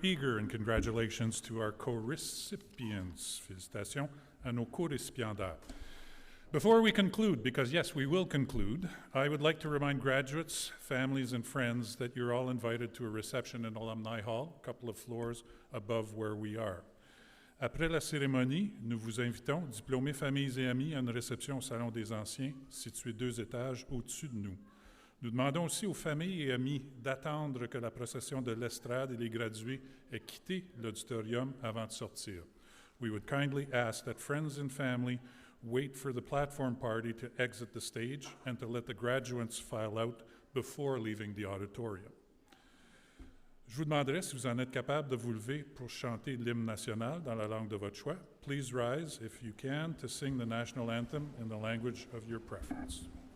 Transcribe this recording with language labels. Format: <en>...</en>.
<en>Eager, and congratulations to our co-recipients.</en> <fr>Félicitations à nos co-récipiendaires.</fr> <en>Before we conclude, because yes, we will conclude, I would like to remind graduates, families, and friends that you're all invited to a reception in Alumni Hall, a couple of floors above where we are.</en> <fr>Après la cérémonie, nous vous invitons, diplômés, familles et amis, à une réception au Salon des Anciens, situé 2 étages au-dessus de nous. Nous demandons aussi aux familles et amis d'attendre que la procession de l'estrade et les gradués aient quitté l'auditorium avant de sortir.</fr> <en>We would kindly ask that friends and family wait for the platform party to exit the stage and to let the graduates file out before leaving the auditorium.</en> <fr>Je vous demanderai si vous en êtes capable de vous lever pour chanter l'hymne national dans la langue de votre choix.</fr> <en>Please rise, if you can, to sing the national anthem in the language of your preference.</en>